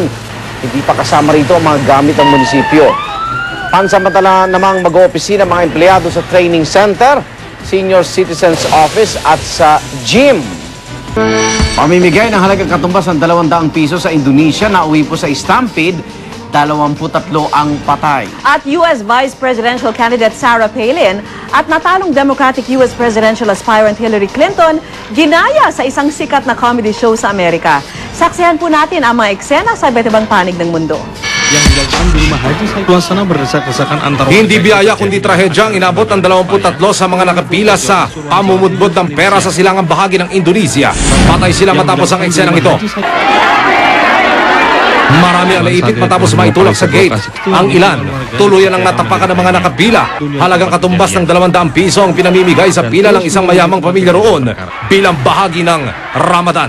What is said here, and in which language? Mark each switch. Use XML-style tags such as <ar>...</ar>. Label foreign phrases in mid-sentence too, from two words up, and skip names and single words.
<tl>Hindi pa kasama rito ang mga gamit ng munisipyo. Pansamantala namang mag-oopisina mga empleyado sa</tl> <en>training center, senior citizens office</en> <tl>at sa gym. Pamimigay ng halagang katumbas ng 200 piso sa Indonesia na uwi po sa stampede, 23 ang patay. At U.S.</tl> <en>Vice Presidential candidate</en> <tl>Sarah Palin at natalong Democratic U.S.</tl> <en>Presidential aspirant</en> <tl>Hillary Clinton ginaya sa isang sikat na</tl> <en>comedy show</en> <tl>sa Amerika. Saksihan po natin ang mga eksena sa iba't ibang panig ng mundo.</tl> <id>Yang dilakukan di rumah haji saya suasana berdesak-desakan antar</id> <tl>Hindi biyaya kundi trahedya ang inabot ng 23 sa mga nakapila sa pamumudbod ng pera sa silangang bahagi ng Indonesia. Patay sila matapos ang eksenang ito. Marami ang naipit matapos maitulak sa gate. Ang ilan, tuluyan ang natapakan ng mga nakapila. Halagang katumbas ng 200 piso ang pinamimigay sa pila ng isang mayamang pamilya roon bilang bahagi ng Ramadan.</tl>